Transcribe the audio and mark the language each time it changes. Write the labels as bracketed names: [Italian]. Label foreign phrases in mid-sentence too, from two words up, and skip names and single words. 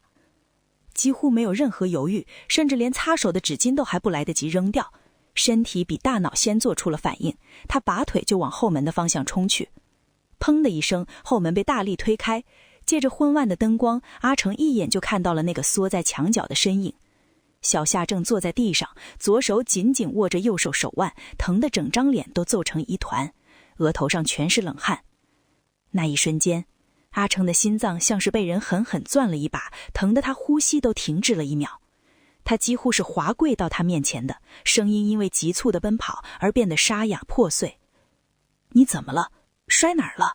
[Chinese] 幾乎沒有任何猶豫，甚至連擦手的紙巾都還不來得及扔掉，身體比大腦先做出了反應，他拔腿就往後門的方向衝去。砰的一聲，後門被大力推開，借着昏暗的燈光，阿成一眼就看到了那個縮在牆角的身影。小夏正坐在地上，左手緊緊握着右手手腕，疼得整張臉都皺成一團，額頭上全是冷汗。那一瞬間，阿成的心臟像是被人狠狠攥了一把，疼得他呼吸都停滯了一秒。他幾乎是滑跪到他面前的，聲音因為急促的奔跑而變得沙啞破碎。你怎麼了？摔哪兒了？